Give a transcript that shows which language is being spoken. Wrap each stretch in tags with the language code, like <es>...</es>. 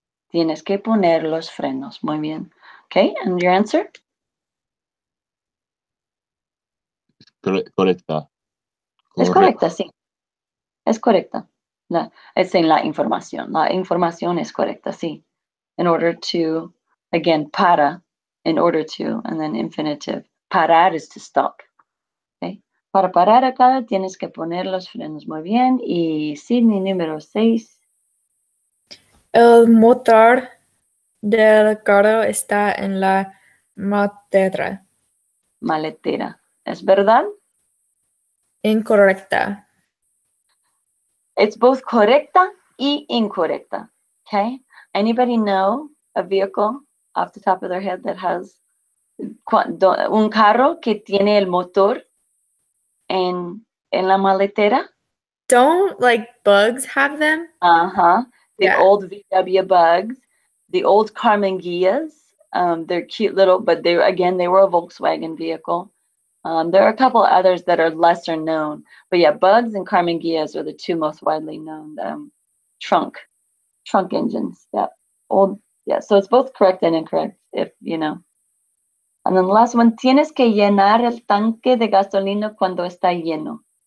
<es>Tienes que poner los frenos. Muy bien.</es> <en>Okay, and your answer?</en> <es>Correcta. Es correcta, sí. Es correcta. Es en la información. La información es correcta, sí.</es> <en>In order to, again, para, in order to, and then infinitive. Parar is to stop. Okay.</en> <es>Para parar acá tienes que poner los frenos. Muy bien. Y Sydney número 6. El motor del carro está en la maletera. Maletera. ¿Es verdad? Incorrecta.</es> <en>It's both</en> <es>correcta y incorrecta.</es> <en>Okay. Anybody know a vehicle off the top of their head that has</en> <es>un carro que tiene el motor en la maletera?</es> <en>Don't bugs have them? Uh-huh. The Yeah. old VW Bugs, the old Carmen Gias. They're cute little, but they were a Volkswagen vehicle. There are a couple others that are lesser known, but yeah, Bugs and Carmen Gias are the two most widely known trunk engines. Yeah, old. Yeah, so it's both correct and incorrect, if you know. And then the last one,</en> <es>tienes que llenar el tanque de gasolina cuando está lleno.</es>